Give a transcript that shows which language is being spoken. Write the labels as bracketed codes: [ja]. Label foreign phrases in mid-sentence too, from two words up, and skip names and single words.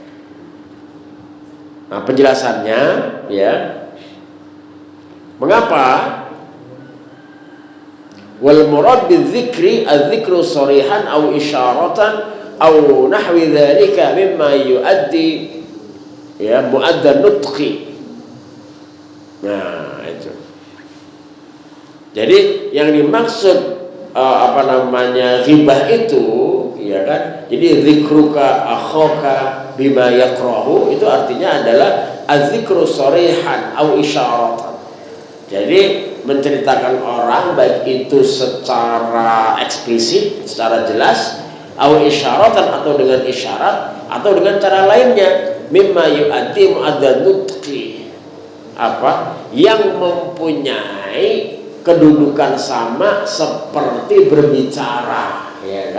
[id] Nah, penjelasannya ya, mengapa [ar] والمراد بالذكر الذكر صريحا أو إشارة أو نحو ذلك مما يؤدي مؤدى النطق. [id] Nah, itu. Jadi yang dimaksud ghibah itu, ya kan? Jadi [ar] ذكرك أخاك بما يكره [id] itu artinya adalah [ar] الذكر صريحا أو إشارة. [id] Jadi menceritakan orang baik itu secara eksplisit, secara jelas, atau isyaratan atau dengan isyarat atau dengan cara lainnya, [ar] مما يؤدي مؤدى النطق, [id] yang mempunyai kedudukan sama seperti berbicara, ya kan?